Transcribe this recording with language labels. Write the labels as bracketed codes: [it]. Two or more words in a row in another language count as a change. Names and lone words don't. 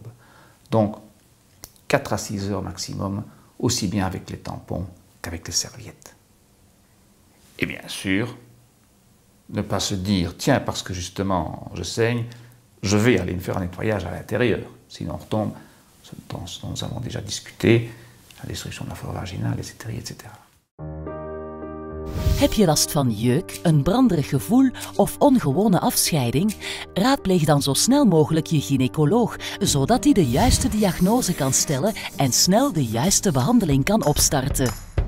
[fr] Donc, 4 à 6 heures maximum, aussi bien avec les tampons qu'avec les serviettes. Et bien sûr, ne pas se dire, tiens, parce que justement je saigne, je vais aller me faire un nettoyage à l'intérieur. Sinon on retombe dans ce dont nous avons déjà discuté, la destruction de la flore vaginale, etc., etc. [nl] Heb je last van jeuk, een branderig gevoel of ongewone afscheiding? Raadpleeg dan zo snel mogelijk je gynaecoloog, zodat hij de juiste diagnose kan stellen en snel de juiste behandeling kan opstarten.